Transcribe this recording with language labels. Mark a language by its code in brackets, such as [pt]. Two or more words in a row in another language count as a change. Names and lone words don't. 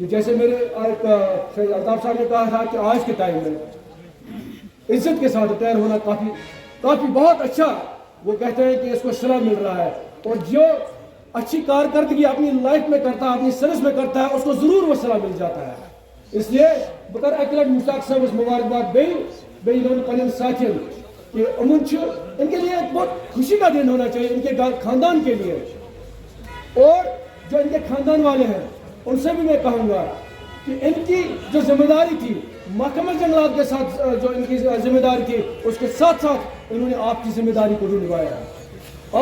[ur] جیسے میرے الطاف صاحب نے کہا تھا کہ آج کے ٹائم میں عزت کے ساتھ ریٹائر ہونا کافی بہت اچھا, وہ کہتے ہیں کہ اس کو صلہ مل رہا ہے, اور جو اچھی کارکردگی اپنی لائف میں کرتا ہے اپنی سروس میں کرتا ہے اس کو ضرور وہ صلہ مل جاتا ہے. اس لیے بکر اکلٹ مشتاق صاحب [ks] اس مبارکباد بیون پن ساتھین [ur] کہ ان کے لیے ایک بہت خوشی کا دن ہونا چاہیے, ان کے خاندان کے لیے اور جو ان کے خاندان والے ہیں ان سے بھی میں کہوں گا کہ ان کی جو ذمہ داری تھی محکمہ جنگلات کے ساتھ جو ان کی ذمہ داری تھی اس کے ساتھ ساتھ انہوں نے آپ کی ذمہ داری کو بھی نبھایا ہے.